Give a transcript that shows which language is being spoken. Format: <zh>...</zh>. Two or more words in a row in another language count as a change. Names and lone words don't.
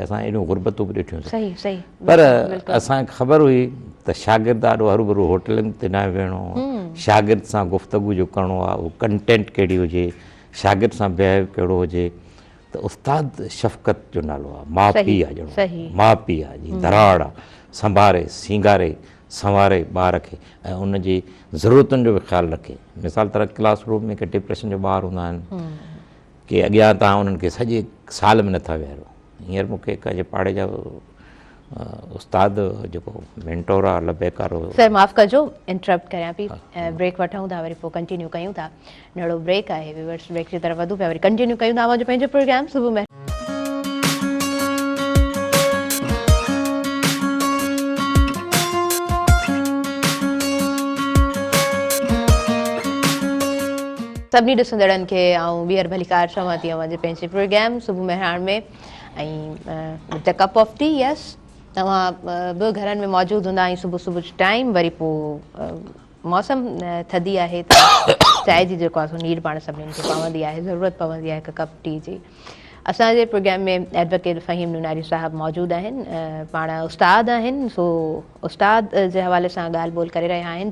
<sd>असां एॾियूं गुरबतूं बि ॾिठियूं, पर असांखे ख़बर हुई त शागिर्द ॾाढो हरू भरू होटलुनि ते न वेहणो, शागिर्द सां गुफ़्तगू जो करिणो आहे, उहो कंटेंट कहिड़ी हुजे, शागिर्द सां बिहेव कहिड़ो हुजे। त उस्ताद शफ़क़त जो नालो आहे, माउ पीउ आहे ॼणो, माउ पीउ आहे, जीअं दराड़ आहे, संभारे सींगारे संवारे ॿार खे ऐं उनजी ज़रूरतुनि जो बि ख़्यालु रखे। मिसाल तरह क्लासरूम में के डिप्रेशन जो ॿार हूंदा आहिनि की अॻियां तव्हां उन्हनि खे सॼे साल में नथा विहारो। हींअर मूंखे हिकु पाड़े जा उस्ताद जेको मेंटोर आहे लबैक वारो। सर माफ़ कजो इंटरप्ट करियां पई, ब्रेक वठूं था, वरी पोइ कंटिन्यू कयूं था। नड़ो ब्रेक आहे,</sd> <en>viewers break</en> <sd>जी तरफ़ वधूं पिया, वरी कंटिन्यू कयूं था पंहिंजो प्रोग्राम सुबुह में। सभिनी ॾिसंदड़नि खे आऊं ॿीहर भलीकार चवां थी अवां जे पंहिंजे प्रोग्राम सुबुह मेहरान में ऐं</sd> <en>the cup of tea.</en> <sd>यस, तव्हां बि घरनि में मौजूदु हूंदा आहियूं सुबुह सुबुह जो टाइम, वरी पोइ मौसम थधी आहे त चांहि जी जेको आहे सो नीड पाण सभिनीनि खे पवंदी आहे, ज़रूरत पवंदी आहे हिकु</sd> <en>cup tea</en> <sd>जी। असांजे प्रोग्राम में एडवोकेट फ़हीम नुनारी साहब मौजूदु आहिनि, पाण उस्ताद आहिनि, सो उस्ताद जे हवाले सां ॻाल्हि ॿोल करे रहिया आहिनि।</sd>